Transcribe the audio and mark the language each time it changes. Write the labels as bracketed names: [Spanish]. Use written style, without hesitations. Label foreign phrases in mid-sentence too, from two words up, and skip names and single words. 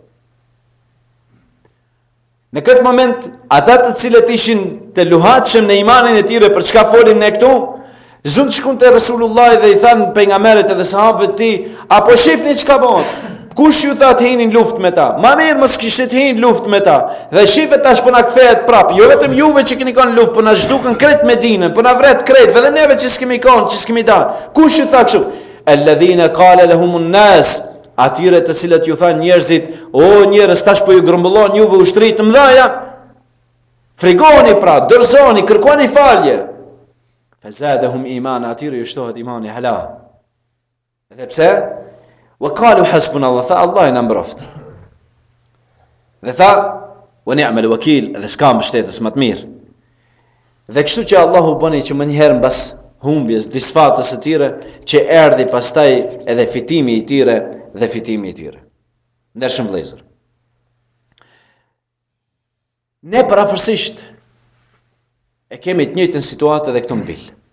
[Albanian] Në këtë moment, ata të cilët ishin të luhatshëm në imanin e tyre për çka folin ne këtu, zund shkun të Resulullah dhe i thanë pejgamberit edhe sahabëve të tij, apo shifni çka bëhet? Kush ju tha të hinin luftë me ta? Ma mirë mos kishte të hinë luftë me ta. Dhe shifet tash po na kthehet prapë. Jo vetëm juve që keni kanë luftë, po na zhdukën krejt Medinën, po na vret krejt, edhe neve që s'kemi kanë, që s'kemi dalë. Kush ju tha kështu? [Arabic] الذين قال لهم الناس, [Albanian] atyre të cilët ju thanë njerëzit, o njerëz tash po ju grumbullon juve ushtri të mëdha. Frigoni pra, dorëzoni, kërkoni falje. [Arabic] فزادهم إيمان, [Albanian] atyre ju shtohet imani hala. Edhe pse? [Arabic] وقالوا حسبنا الله, [Albanian] tha Allah na mbroft. Dhe tha, [Arabic] ونعم الوكيل, [Albanian] dhe s'ka mbështetës më të mirë. Dhe kështu që Allahu bëni që më njëherë mbas humbjes, disfatës së tyre, që erdhi pastaj edhe fitimi i tyre dhe fitimi i tyre. Ndershëm vëllezër. Ne parafërsisht e kemi të njëjtën situatë edhe këtu në Vil.